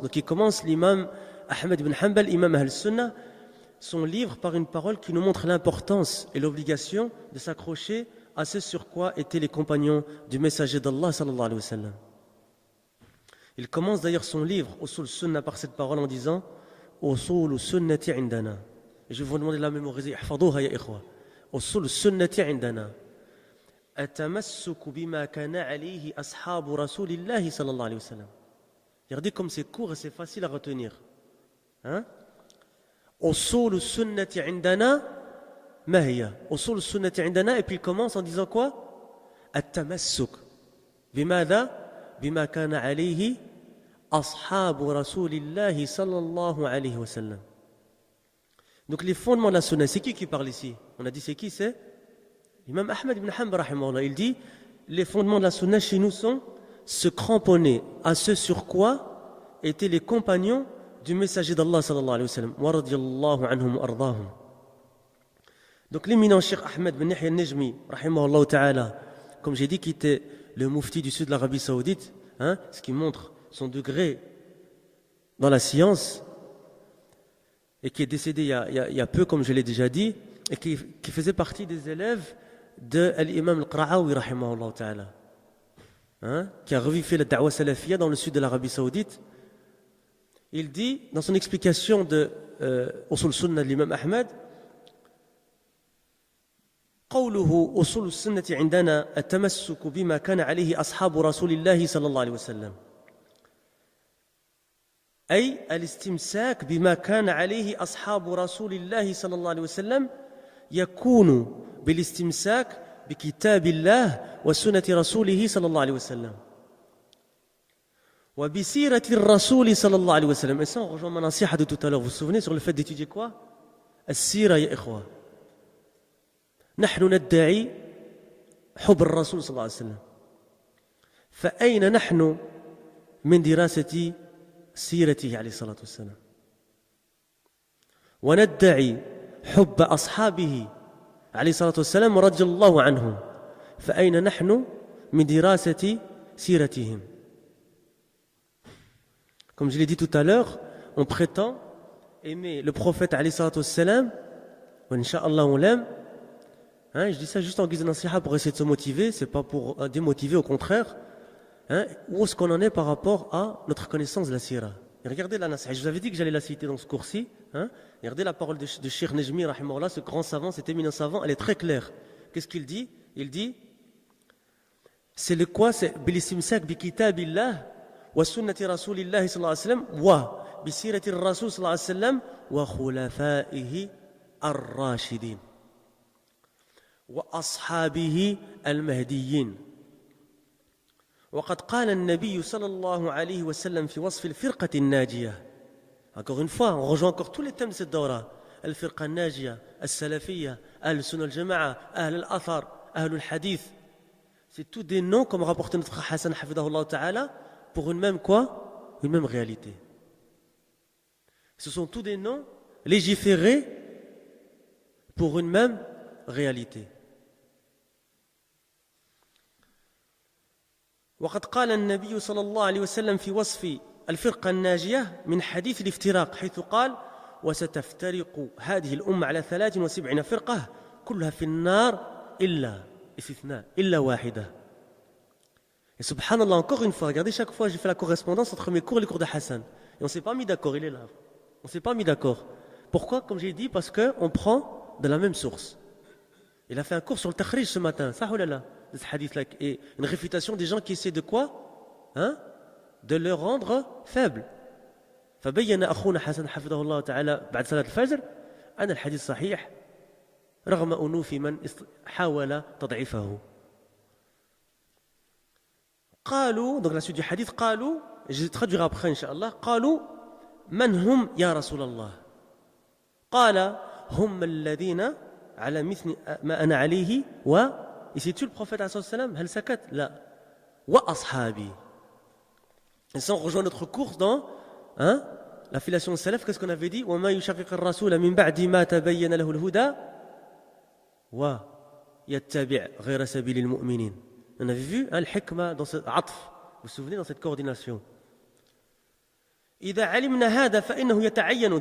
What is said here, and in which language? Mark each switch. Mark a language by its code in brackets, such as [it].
[fr] Donc, il commence l'imam Ahmed bin Hanbal, imam Al-Sunnah, son livre par une parole qui nous montre l'importance et l'obligation de s'accrocher à ce sur quoi étaient les compagnons du messager d'Allah, sallallahu alayhi wa sallam. Il commence d'ailleurs son livre, Usul Sunnah, par cette parole en disant [ar] Usul Sunnati indana. [fr] Et je vais vous demander de la mémoriser. [ar] Ihfadouha ya ikhwa. Usul Sunnati indana. التمسك بما كان عليه أصحاب رسول الله صلى الله عليه وسلم. [fr] Regardez comme c'est court et c'est facile à retenir. Hein? [ar] أصول السنة عندنا ما هي؟ أصول السنة عندنا [fr] et puis il commence en disant quoi? [ar] التمسك بماذا؟ بما كان عليه أصحاب رسول الله صلى الله عليه وسلم. [fr] Donc les fondements de la sunna, c'est qui parle ici? On a dit c'est qui? C'est l'imam Ahmed ibn Hanbal rahimahullah. Il dit les fondements de la sunna chez nous sont se cramponner à ce sur quoi étaient les compagnons du messager d'Allah sallallahu alayhi wa sallam. [ar] Wa radiyallahu anhum wa ardahum. [fr] Donc l'éminent Cheikh Ahmed bin Yahya al-Najmi rahimahullah ta'ala, comme j'ai dit, qui était le mufti du sud de l'Arabie saoudite, hein, ce qui montre son degré dans la science, et qui est décédé il y a peu, comme je l'ai déjà dit, et qui faisait partie des élèves de l'imam al-Qara'awi rahimahullah ta'ala, hein, qui a revivé la da'wa salafiyya dans le sud de l'Arabie saoudite. Il dit, dans son explication de Usul Sunnah de l'imam Ahmed, [ar] قوله أصول السنة عندنا التمسك بما كان عليه أصحاب رسول الله صلى الله عليه وسلم أي الاستمساك بما كان عليه أصحاب رسول الله صلى الله عليه وسلم يكون بالاستمساك بكتاب الله وسنة رسوله صلى الله عليه وسلم وبسيرة الرسول صلى الله عليه وسلم. [fr] Et ça, on rejoint ma nasiha de tout à l'heure. Vous vous souvenez sur le fait d'étudier quoi? [ar] السيرة يا إخوة. نحن ندعي حب الرسول صلى الله عليه وسلم. فأين نحن من دراسة سيرته عليه الصلاة والسلام؟ وندعي حب أصحابه عليه الصلاة والسلام رضي الله عنهم. فأين نحن من دراسة سيرتهم؟ [fr] Comme je l'ai dit tout à l'heure, on prétend aimer le prophète عليه الصلاة والسلام, Inch'Allah on l'aime. Hein, je dis ça juste en guise de nasiha pour essayer de se motiver, c'est pas pour démotiver, au contraire. Hein, où est-ce qu'on en est par rapport à notre connaissance de la sira? Et regardez la nasiha, je vous avais dit que j'allais la citer dans ce cours-ci. Hein, et regardez la parole de Cheikh Najmi, rahimahullah, ce grand savant, cet éminent savant, elle est très claire. Qu'est-ce qu'il dit? Il dit, c'est le quoi? C'est [ar] bilistimsak bi kitabillah wa sunnati rasulillahi sallallahu alayhi wa sallam wa bi sirati rasul sallallahu alayhi wa sallam wa khulafaihi ar-rashidin وأصحابه المهديين. وقد قال النبي صلى الله عليه وسلم في وصف الفرقة الناجية. [fr] Encore une fois, on rejoint encore tous les thèmes de cette daura. [ar] الفرقة الناجية, السلفية, أهل السنة الجماعة, أهل الأثر, أهل الحديث. [fr] C'est tous des noms, comme rapporté notre Hassan Hafidahullah Ta'ala, pour une même quoi? Une même réalité. Ce sont tous des noms légiférés pour une même réalité. [ar] وقد قال النبي صلى الله عليه وسلم في وصف الفرقة الناجية من حديث الافتراق حيث قال وستفترق هذه الأمة على 73 فرقة كلها في النار إلا استثناء إلا واحدة. [fr] Et subhanallah, encore une fois, regardez, chaque fois j'ai fait la correspondance entre mes cours et les cours de Hassan. Et on ne s'est pas mis d'accord, il est là. On ne s'est pas mis d'accord. Pourquoi? Comme j'ai dit, parce qu'on prend de la même source. Il a fait un cours sur le takhrij ce matin, ça ou là, de ce hadith-là, et une réfutation des gens qui essaient de quoi? Hein? De le rendre faible. [ar] فبين أخونا حسن حفظه الله تعالى بعد صلاة الفجر أن الحديث صحيح رغم أنوف من حاول تضعيفه. قالوا, [fr] donc la suite du hadith, [ar] قالوا, [fr] je traduirai après Inch'Allah, [ar] قالوا من هم يا رسول الله؟ قال هم الذين على مثل ما أنا عليه و [fr] ici tu le prophète [ar] عليه الصلاة والسلام هل سكت؟ لا وأصحابي. [fr] Et ça on rejoint notre course dans hein, la filiation de salaf. Qu'est-ce qu'on avait dit? [ar] وما يشقق الرسول من بعد ما تبين له الهدى ويتبع غير سبيل المؤمنين. [fr] On avait vu hein, le hikmah dans ce atf. Vous vous souvenez dans cette coordination. [ar] إذا علمنا هذا فإنه يتعين.